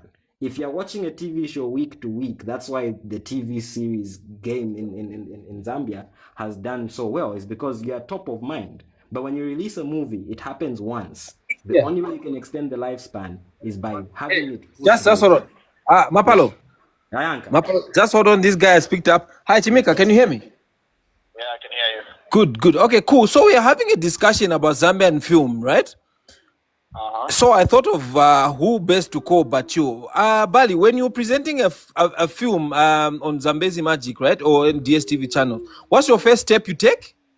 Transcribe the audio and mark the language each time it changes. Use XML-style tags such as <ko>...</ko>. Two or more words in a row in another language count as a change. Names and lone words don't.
<en>If you're watching a TV show week to week, that's why the TV series game in Zambia has done so well, is because you're top of mind. But when you release a movie, it happens once. The only way you can extend the lifespan is by having it. Just hold on. Mapalo. Ayanka. Mapalo. Just hold on. This guy has picked up. Hi, Chimika. Can you hear me? Yeah, I can hear you. Good. Okay, cool. So we are having a discussion about Zambian film, right? So I thought of who best to call but you. Bali, when you're presenting a film on Zambezi Magic, right, or on DSTV channel, what's your first step you take?</en>